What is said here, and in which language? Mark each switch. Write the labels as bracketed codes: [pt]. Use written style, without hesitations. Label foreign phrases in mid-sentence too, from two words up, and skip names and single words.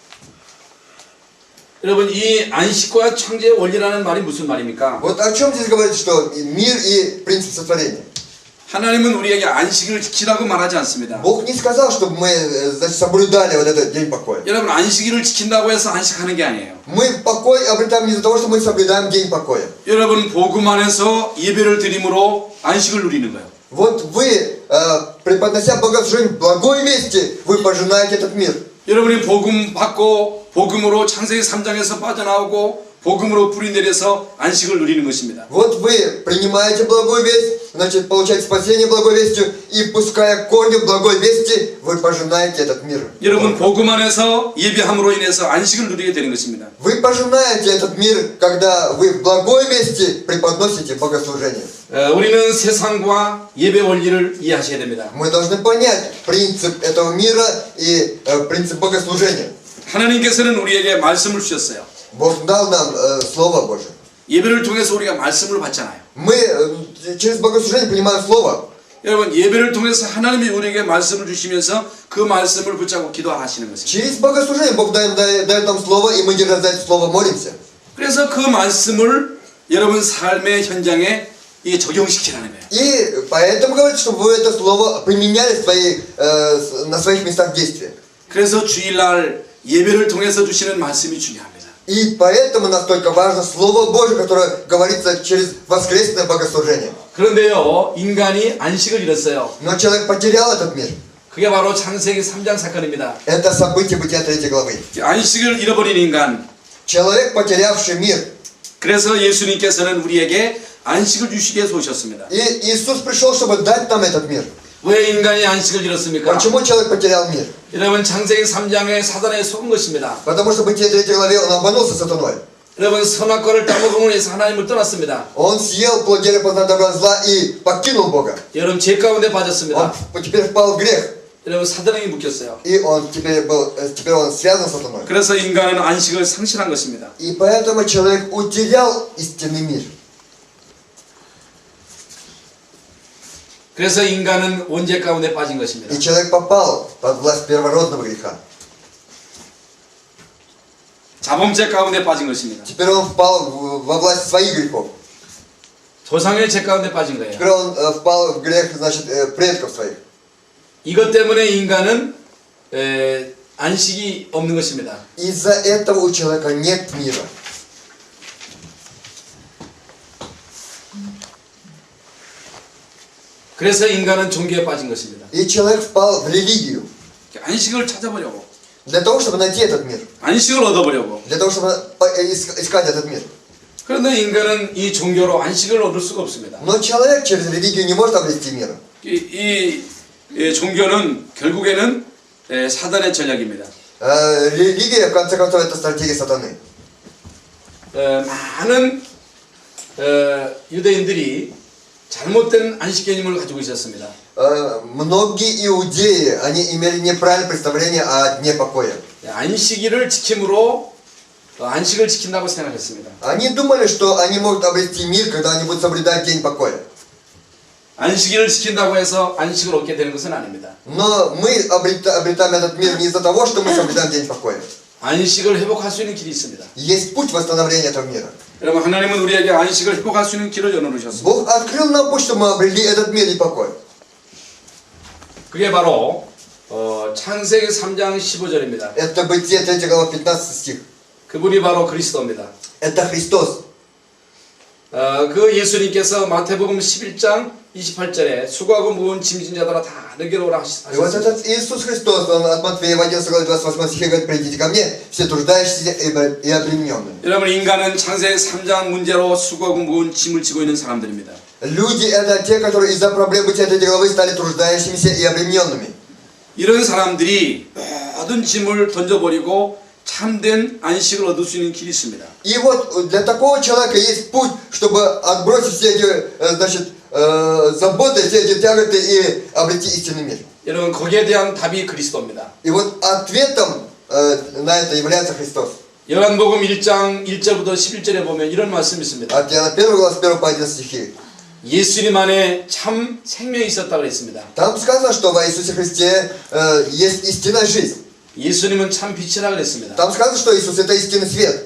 [ko] 여러분 이 안식과 창조의 원리라는 말이 무슨 말입니까? [ru] Вот о чем здесь говорится, что мир и принцип сотворения. [ko] 하나님은 우리에게 안식을 지키라고 말하지 않습니다. [ru] Бог не сказал, чтобы мы значит, соблюдали вот этот день покоя. [ko] 여러분 안식일을 지킨다고 해서 안식하는 게 아니에요. [ru] Мы покой обретаем не из-за того, что мы соблюдаем день покоя. [ko] 여러분 복음 안에서 예배를 드림으로 안식을 누리는 거예요. [ru] Вот вы, преподнося богослужение благой вести, вы пожинаете этот мир. [ko] 여러분이 복음 받고 복음으로 창세기 3장에서 빠져나오고 복음으로 뿌리 내려서 안식을 누리는 것입니다. [ru] Вот вы принимаете благую весть, значит, получаете спасение благой вестью, и пуская корни в благой вести, вы пожинаете этот мир. [ko] 여러분 복음 안에서 예배함으로 인해서 안식을 누리게 되는 것입니다. [ru] Вы пожинаете этот мир, когда вы в благой вести преподносите богослужение. [ko] 우리는 세상과 예배 원리를 이해하셔야 됩니다. [ru] Мы должны понять принцип этого мира и принцип богослужения. [ko] 하나님께서는 우리에게 말씀을 주셨어요. [ru] Бог дал нам Слово Божие. [ko] 예배를 통해서 우리가 말씀을 받잖아요. [ru] Мы через богослужение принимаем Слово. [ko] 여러분 예배를 통해서 하나님이 우리에게 말씀을 주시면서 그 말씀을 붙잡고 기도하시는 것입니다. [ru] Через богослужение Бог дает нам Слово, и мы, держа за это Слово, молимся. [ko] 그래서 그 말씀을 여러분 삶의 현장에 이게 적용시키라는 거예요. [ru] И поэтому говорится, чтобы вы это Слово применяли на своих местах действия. [ko] 그래서 주일날 예배를 통해서 주시는 말씀이 중요합니다. [ru] И поэтому настолько важно Слово Божие, которое говорится через воскресное богослужение. [ko] 그런데요, 인간이 안식을 잃었어요. [ru] Но человек потерял этот мир. [ko] 그게 바로 창세기 3장 사건입니다. [ru] Это событие Бытия 3 главы. [ko] 안식을 잃어버린 인간. [ru] Человек, потерявший мир. [ko] 그래서 예수님께서는 우리에게 안식을 주시기 위해서 오셨습니다. [ru] И Иисус пришел, чтобы дать нам этот мир. [ko] 왜 인간이 안식을 잃었습니까? [ru] Почему человек потерял мир? [ko] 여러분 창세기 3장에 사단에 속은 것입니다. [ru] Потому что в Бытие 3 главе он обманулся сатаной. [ko] 여러분 선악과를 따먹음으로 해서 하나님을 떠났습니다. [ru] Он съел плод дерева познания добра и зла и покинул Бога. [ko] 여러분 죄 가운데 빠졌습니다. [ru] Он теперь впал в грех. [ko] 여러분 사단에게 묶였어요. [ru] И он теперь он связан с сатаной. [ko] 그래서 인간은 안식을 상실한 것입니다. [ru] И поэтому человек утерял истинный мир. [ko] 그래서 인간은 원죄 가운데 빠진 것입니다. [ru] И человек попал под власть первородного греха. [ko] 자범죄 가운데 빠진 것입니다. [ru] Теперь он впал во власть своих грехов. [ko] 조상의 죄 가운데 빠진 거예요. [ru] Теперь он впал в грех, значит, предков своих. [ko] 이것 때문에 인간은 안식이 없는 것입니다. [ru] Из-за этого у человека нет мира. [ko] 그래서 인간은 종교에 빠진 것입니다. [ru] И человек впал в религию. [ko] 안식을 찾아보려고. [ru] Для того, чтобы найти этот мир. [ko] 안식을 얻어보려고. [ru] Для того, чтобы искать этот мир. [ko] 그런데 인간은 이 종교로 안식을 얻을 수가 없습니다. [ru] Но человек через религию не может обрести мир. [ko] 이 종교는 결국에는 사단의 전략입니다. [ru] Религия, в конце концов, это стратегия сатаны. [ko] 많은 유대인들이 잘못된 안식 개념을 가지고 있었습니다. [ru] Многие иудеи, они имели неправильное представление о дне покоя. [ko] 안식일을 지킴으로 안식을 지킨다고 생각했습니다. [ru] Они думали, что они могут обрести мир, когда они будут соблюдать день покоя. [ko] 안식일을 지킨다고 해서 안식을 얻게 되는 것은 아닙니다. [ru] Но мы обретаем этот мир не из-за того, что мы соблюдаем день покоя. [ko] 안식을 회복할 수 있는 길이 있습니다. [ru] Есть путь восстановления этого мира. [ko] 여러분, 하나님은 우리에게 안식을 회복할 수 있는 길을 열어놓으셨습니다. [ru] Бог открыл нам путь, чтобы мы обрели этот мир и покой. [ko] 그게 바로 창세기 3장 15절입니다. [ru] Это Бытие 3 глава 15 стих. [ko] 그분이 바로 그리스도입니다. [ru] Это Христос. [ko] 그 예수님께서 마태복음 11장 28절에 수고하고 무거운 짐진 자들아 다 내게로 오라 [ru] И вот [ko] 하셨습니다. [ru] этот Иисус Христос, он от Матфея в 11 главе 28 стихе говорит: придите ко мне, все труждающиеся и обремененные. [ko] 여러분, 인간은 창세기 3장 문제로 수고하고 무거운 짐을 지고 있는 사람들입니다. [ru] Люди это те, которые из-за проблем Бытия 3 главы стали труждающимися и обремененными. [ko] 이런 사람들이 모든 짐을 던져버리고 참된 안식을 얻을 수 있는 길이 있습니다. [ru] И вот для такого человека есть путь, чтобы отбросить все эти, значит, заботы, все эти тяготы и обрести истинный мир. [ko] 여러분, 거기에 대한 답이 그리스도입니다. [ru] И вот ответом на это является Христос. [ko] 요한복음 1장 1절부터 11절에 보면 이런 말씀이 있습니다. [ru] От Иоанна 1 глава с 1 по 11 стихи. [ko] 예수님 안에 참 생명이 있었다고 그랬습니다. [ru] Там сказано, что во Иисусе Христе есть истинная жизнь. [ko] 예수님은 참 빛이라 그랬습니다. [ru] Там сказано, что Иисус это истинный свет.